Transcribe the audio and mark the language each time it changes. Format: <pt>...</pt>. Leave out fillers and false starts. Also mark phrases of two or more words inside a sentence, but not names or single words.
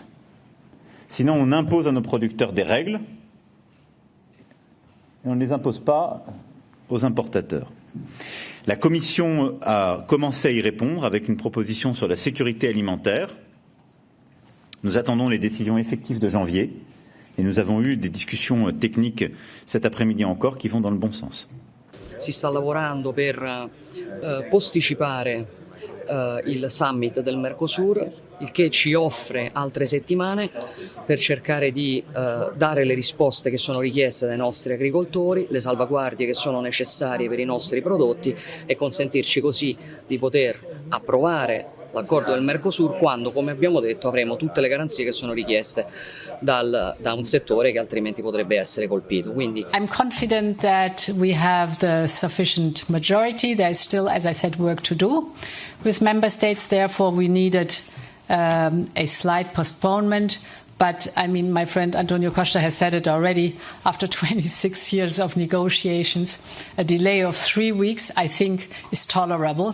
<fr>Sinon, on impose à nos producteurs des règles et on ne les impose pas aux importateurs. La Commission a commencé à y répondre avec une proposition sur la sécurité alimentaire. Nous attendons les décisions effectives de janvier et nous avons eu des discussions techniques cet après-midi encore qui vont dans le bon sens.</fr> <it>Si sta lavorando per posticipare il summit del Mercosur, il che ci offre altre settimane per cercare di dare le risposte che sono richieste dai nostri agricoltori, le salvaguardie che sono necessarie per i nostri prodotti e consentirci così di poter approvare l'accordo del Mercosur quando, come abbiamo detto, avremo tutte le garanzie che sono richieste da un settore che altrimenti potrebbe essere colpito. Quindi</it> <en>I'm confident that we have the sufficient majority. There is still, as I said, work to do with member states. Therefore, we needed a slight postponement. But, I mean, my friend Antonio Costa has said it already, after 26 years of negotiations, a delay of 3 weeks, I think, is tolerable.</en>